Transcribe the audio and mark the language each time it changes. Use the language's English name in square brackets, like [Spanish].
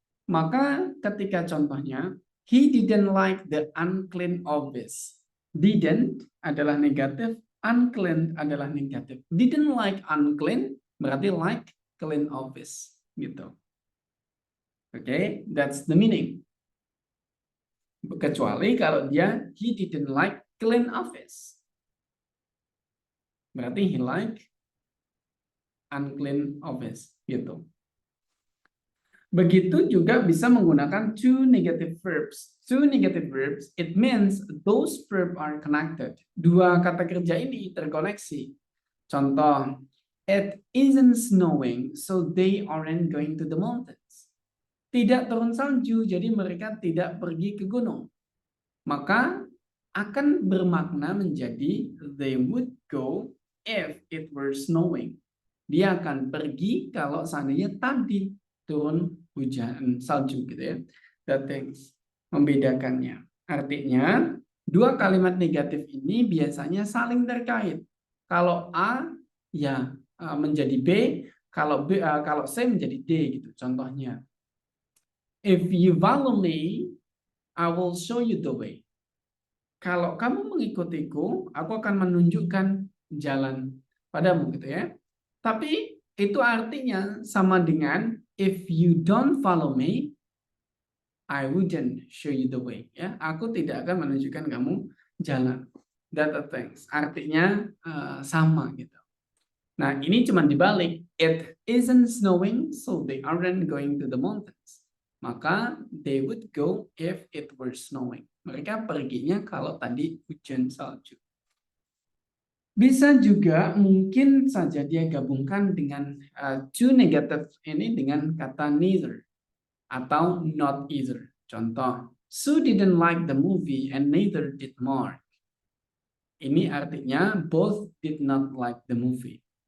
[Indonesian] Maka ketika contohnya [English] he didn't like the unclean office. [Indonesian] Didn't adalah negatif, unclean adalah negatif. [English] Didn't like unclean [Indonesian] berarti [English] like clean office [Indonesian] gitu. Oke, [English] that's the meaning. [Indonesian] Kecuali kalau dia [English] he didn't like clean office. [Indonesian] Berarti [English] he like unclean office [Indonesian] gitu. Begitu juga bisa menggunakan [English] two negative verbs. Two negative verbs, it means those verbs are connected. [Indonesian] Dua kata kerja ini terkoneksi. Contoh, [English] it isn't snowing, so they aren't going to the mountains. [Indonesian] Tidak turun salju, jadi mereka tidak pergi ke gunung. Maka akan bermakna menjadi [English] they would go if it were snowing. [Indonesian] Dia akan pergi kalau seandainya tadi turun hujan salju gitu ya. [English] That things [Indonesian] membedakannya. Artinya dua kalimat negatif ini biasanya saling terkait. Kalau A ya menjadi B, kalau C menjadi D gitu contohnya. [English] If you follow me, I will show you the way. [Indonesian] Kalau kamu mengikutiku, aku akan menunjukkan jalan padamu gitu ya. [English] Tapi itu artinya sama dengan if you don't follow me, I wouldn't show you the way. [Indonesian] Ya, aku tidak akan menunjukkan kamu jalan. [English] That things. [Indonesian] Artinya sama gitu. Nah, ini cuma dibalik. [English] It isn't snowing, so they aren't going to the mountains. [Indonesian] Maka [English] they would go if it were snowing. [Indonesian] Mereka perginya kalau tadi hujan salju. Bisa juga mungkin saja dia gabungkan dengan two negative ini dengan kata neither atau not either. Contoh, [English] Sue didn't like the movie and neither did Mark. [Indonesian] Ini artinya [English] both did not like the movie.